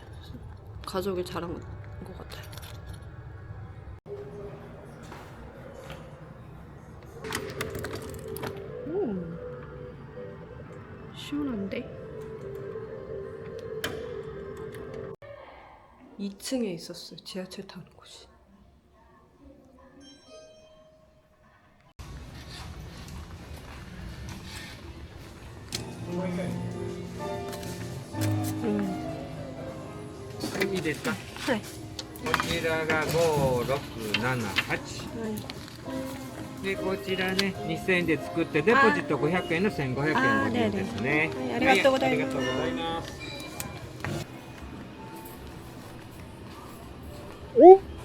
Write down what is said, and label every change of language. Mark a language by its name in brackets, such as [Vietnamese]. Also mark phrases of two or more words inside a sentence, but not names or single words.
[Korean] 가족이 잘한 것 같아요. 오, 시원한데? 2층에 있었어요. 지하철 타는 곳이. [Japanese] いいですか。はい。こちらが5、6、7、8。でこちらね2000円で作ってデポジット500円の1500円ご利用ですね。はい、ありがとうございます。ありがとうございます。 [Korean] 오?